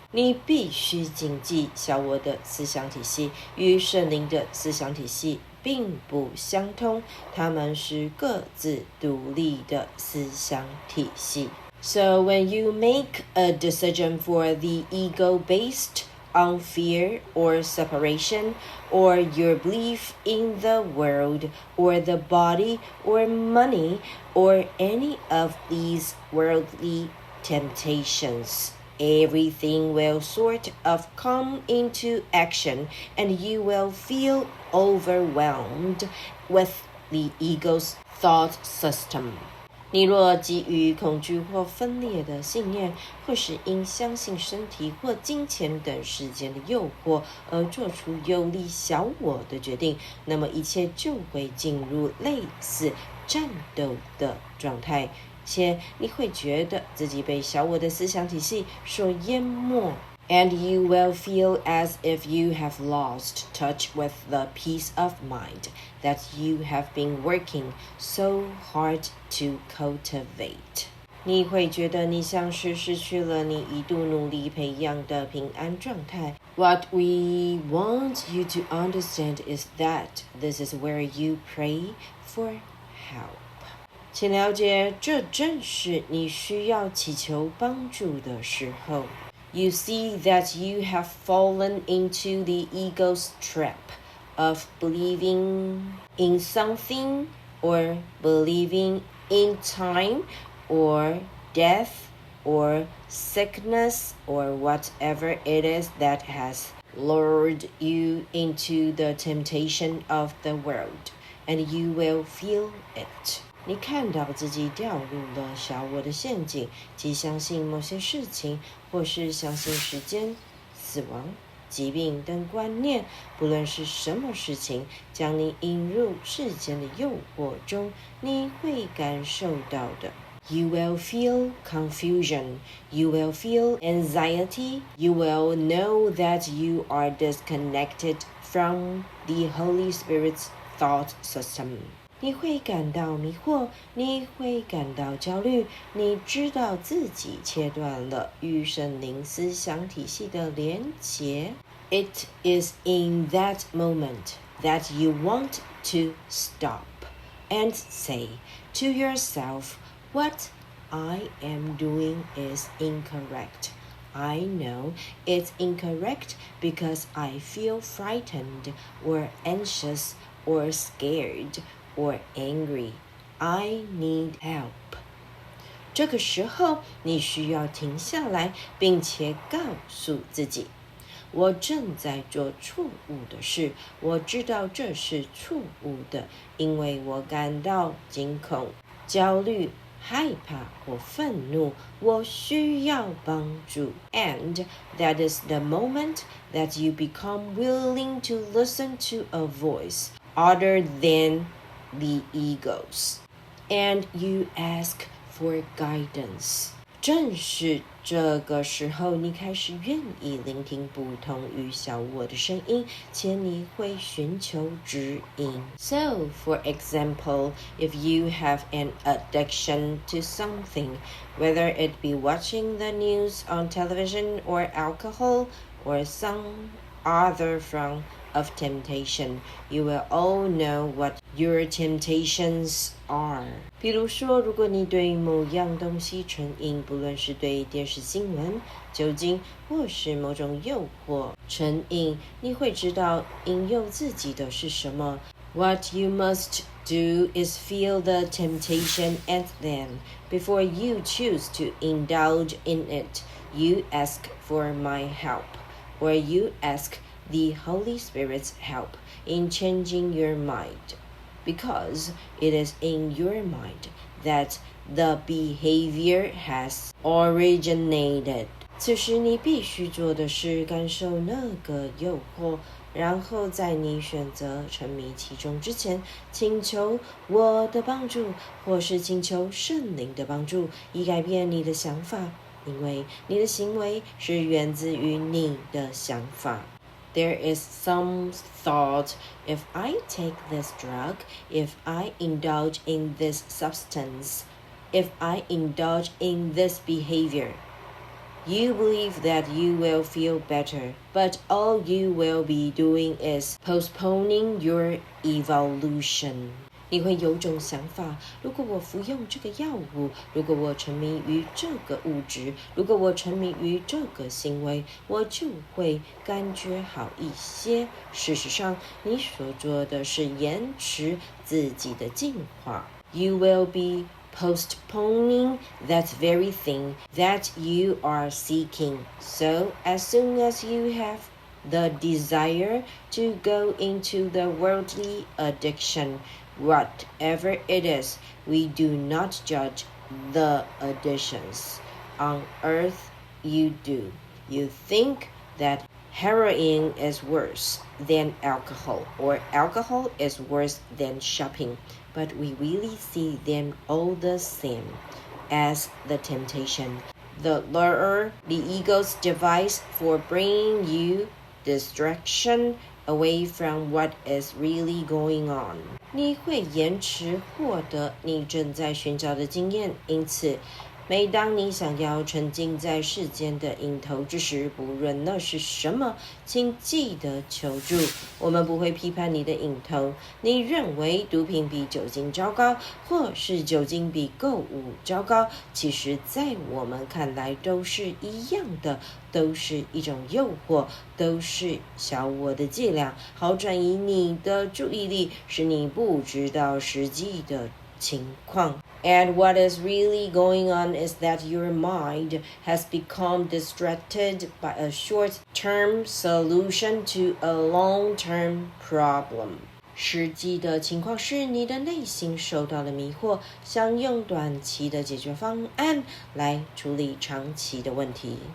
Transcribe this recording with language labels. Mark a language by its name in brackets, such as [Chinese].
[Chinese] 你必须谨记，小我的思想体系与圣灵的思想体系并不相通，它们是各自独立的思想体系。 [English] So when you make a decision for the ego based on fear or separation, or your belief in the world, or the body, or money, or any of these worldly temptations, everything will sort of come into action, and you will feel overwhelmed with the ego's thought system. [Chinese] 你若基于恐惧或分裂的信念，或是因相信身体或金钱等世间的诱惑而做出有利小我的决定，那么一切就会进入类似战斗的状态，且你会觉得自己被小我的思想体系所淹没。 [English] And you will feel as if you have lost touch with the peace of mind that you have been working so hard to cultivate. [Chinese] 你会觉得你像是失去了你一度努力培养的平安状态。 [English] What we want you to understand is that this is where you pray for help. [Chinese] 请了解，这正是你需要祈求帮助的时候。 [English] You see that you have fallen into the ego's trap of believing in something or believing in time or death or sickness or whatever it is that has lured you into the temptation of the world, and you will feel it. [Chinese] 你看到自己掉入了小我的陷阱，即相信某些事情，或是相信时间、死亡、疾病等观念，不论是什么事情，将你引入世间的诱惑中，你会感受到的。 [English] You will feel confusion. You will feel anxiety. You will know that you are disconnected from the Holy Spirit's thought system. [Chinese] 你会感到迷惑，你会感到焦虑，你知道自己切断了与圣灵思想体系的连结。 [English] It is in that moment that you want to stop and say to yourself, what I am doing is incorrect. I know it's incorrect because I feel frightened or anxious or scared.or angry. I need help. [Chinese] 这个时候，你需要停下来，并且告诉自己，我正在做错误的事，我知道这是错误的，因为我感到惊恐、焦虑、害怕或愤怒，我需要帮助。 [English] And that is the moment that you become willing to listen to a voice other than the egos, and you ask for guidance. [Chinese] 正是这个时候，你开始愿意聆听不同于小我的声音，且你会寻求指引。 [English] So, for example, if you have an addiction to something, whether it be watching the news on television or alcohol or some other form of temptation, you will all know what your temptations are. [Chinese] 比如说，如果你对某样东西成瘾，不论是对电视新闻、酒精或是某种诱惑成瘾，你会知道引诱自己的是什么。 [English] What you must do is feel the temptation and then, before you choose to indulge in it, you ask for my help, or you ask the Holy Spirit's help in changing your mind, because it is in your mind that the behavior has originated. [Chinese] 此时你必须做的是感受那个诱惑，然后在你选择沉迷其中之前，请求我的帮助，或是请求圣灵的帮助，以改变你的想法，因为你的行为是源自于你的想法。 [English] There is some thought, if I take this drug, if I indulge in this substance, if I indulge in this behavior, you believe that you will feel better, but all you will be doing is postponing your evolution. [Chinese] 你会有种想法，如果我服用这个药物，如果我沉迷于这个物质，如果我沉迷于这个行为，我就会感觉好一些。事实上，你所做的是延迟自己的进化。 [English] You will be postponing that very thing that you are seeking. So as soon as you have the desire to go into the worldly addiction, whatever it is, we do not judge the addictions. On earth, you do. You think that heroin is worse than alcohol, or alcohol is worse than shopping, but we really see them all the same as the temptation, the lure, the ego's device for bringing you distraction away from what is really going on. [Chinese] 你会延迟获得你正在寻找的经验，因此每当你想要沉浸在世间的瘾头之时，不论那是什么，请记得求助。我们不会批判你的瘾头。你认为毒品比酒精糟糕，或是酒精比购物糟糕，其实在我们看来都是一样的，都是一种诱惑，都是小我的伎俩，好转移你的注意力，使你不知道实际的情况。 [English] And what is really going on is that your mind has become distracted by a short-term solution to a long-term problem. [Chinese] 实际的情况是你的内心受到了迷惑，想用短期的解决方案来处理长期的问题。